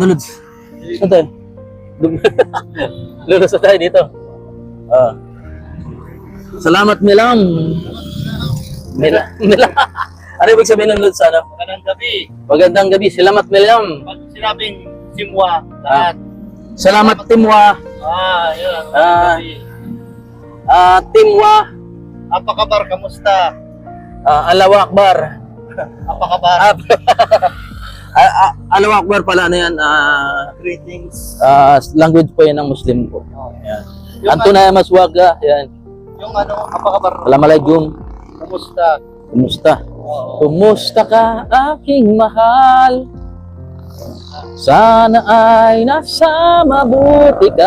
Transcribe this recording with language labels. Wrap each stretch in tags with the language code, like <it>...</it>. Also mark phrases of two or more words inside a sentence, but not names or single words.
<tl>Lods? Saan tayo? Lulus na tayo dito. Salamat Milam. Milam. Ano ibig sabihin ng Lods? Magandang gabi. Magandang gabi. Salamat Milam. Pag sinabing Simwa, lahat. Salamat Timwa. Yun. Timwa. Apakabar, kamusta?</tl> <ar>الله أكبر.</ar> <tl>Apakabar.</tl> <ar>الله أكبر</ar> <tl>pala na yan. Greetings. Language po yan ng Muslim po. Yan. Yung Antuna Maswaga. Yan. Yung apakabar, Assalamualaikum. kamusta? Kumusta? Kumusta ka aking mahal? Sana ay nasa mabuti ka.</tl>